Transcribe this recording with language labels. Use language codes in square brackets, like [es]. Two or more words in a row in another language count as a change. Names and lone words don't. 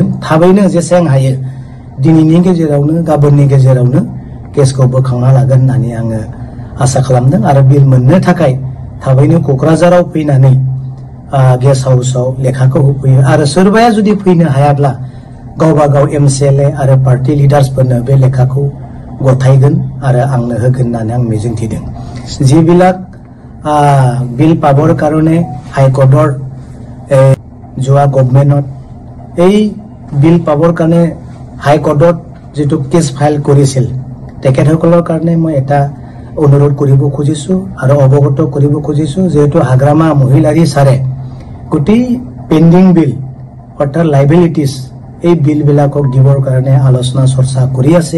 [brx] थाबैनो जेसेबां हायो दिनैनि गेजेरावनो गाबोननि गेजेरावनो केसखौ बोखांना लागोन होननानै आङो आसा खालामदों। आरो बिल मोननो थाखाय थाबैनो क'क्राझाराव फैनानै गेस्ट हाउसाव लेखाखौ होफैयो। आरो सोरबाया जुदि फैनो हायाब्ला गावबा गाव MCLA आरो पार्टी लिडार्सफोरनो बे लेखाखौ गथायगोन आरो आंनो होगोन होननानै आं मिजिंथिदों। [as] যিবিলাক বিল পাবৰ কাৰণে হাইকোৰ্টৰ যোৱা গভৰ্ণমেণ্টত এই বিল পাবৰ কাৰণে হাইকোৰ্টত যেটো কেছ ফাইল কৰিছিল তেখেতসকলৰ কাৰণে মই এটা অনুৰোধ কৰিব খুজিছো আৰু অৱগত কৰিব খুজিছো যেহেতু হাগ্ৰামা মহিলাৰী সাৰে গোটেই পেন্ডিং বিল অৰ্থাৎ লাইবিলিটিজ এই বিল বিলাকক দিবৰ কাৰণে আলোচনা চৰ্চা কৰি আছে।